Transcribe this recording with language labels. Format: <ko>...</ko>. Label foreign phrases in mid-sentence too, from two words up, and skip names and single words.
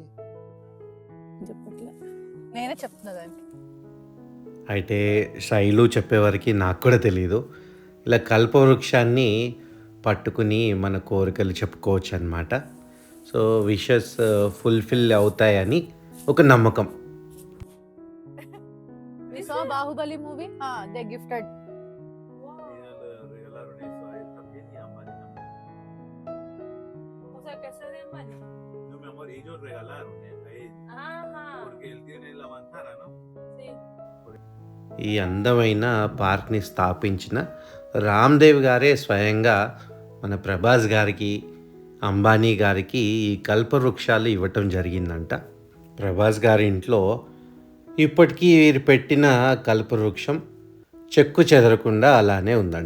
<te>చెప్పట్లే, నేనే చెప్తున్నా దానికి. అయితే శైలు చెప్పేవారికి నాకు కూడా తెలీదు. ఇలా కల్పవృక్షాన్ని పట్టుకుని మన కోరికలు చెప్పుకోవచ్చు అన్నమాట. సో</te> <en>wishes fulfil</en> <te>అవుతాయని ఒక నమ్మకం.</te> <en>We saw Bahubali movie. They gifted.</en> <es>O sea, que ese de Mali. No, mi amor, ellos regalaron a ella. Ajá. Porque él tiene la ventana, ¿no? Sí.</es> <te>ఈ అందమైన పార్క్ని స్థాపించిన రామ్దేవ్ గారే స్వయంగా మన ప్రభాస్ గారికి, అంబానీ గారికి ఈ కల్పవృక్షాలు ఇవ్వటం జరిగిందంట. ప్రభాస్ గారి ఇంట్లో ఇప్పటికీ వీరు పెట్టిన కల్పవృక్షం చెక్కు చెదరకుండా అలానే ఉందంట.</te>